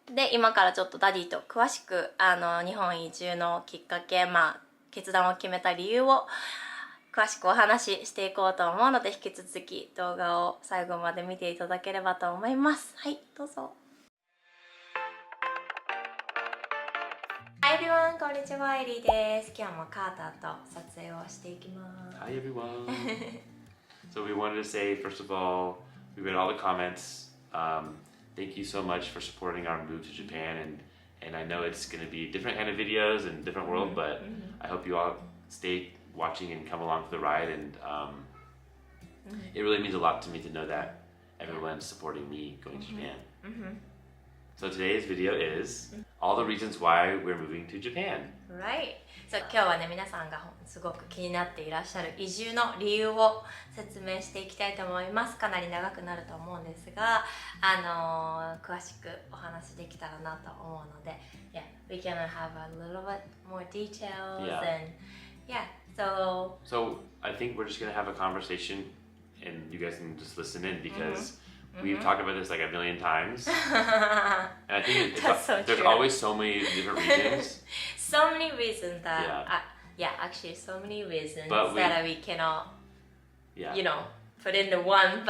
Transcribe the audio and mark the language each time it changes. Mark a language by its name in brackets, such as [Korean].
[Japanese] で、今からちょっとダディと詳しく日本移住のきっかけ、決断を決めた理由を詳しくお話ししていこうと思うので、引き続き動画を最後まで見ていただければと思います。はい、どうぞ。 [English] Hi everyone! [Japanese] こんにちは、エリーです。今日もカーターと撮影をしていきます。 [English] Hi everyone! So we wanted to say, first of all, we read all the comments. Thank you so much for supporting our move to Japan, and I know it's going to be different kind of videos and different world, but I hope you all stay watching and come along for the ride, and it really means a lot to me to know that everyone's supporting me going to Japan. So today's video is all the reasons why we're moving to Japan. Right. [Japanese] So 今日はね、皆さんがすごく気になっていらっしゃる移住の理由を説明していきたいと思います。かなり長くなると思うんですが、詳しくお話できたらなと思うので、 [English] Yeah, we can have a little bit more details and yeah, So I think we're just gonna have a conversation, and you guys can just listen in because we've talked about this like a million times, and I think there's always so many different reasons. So many reasons that actually so many reasons that we cannot, put into one.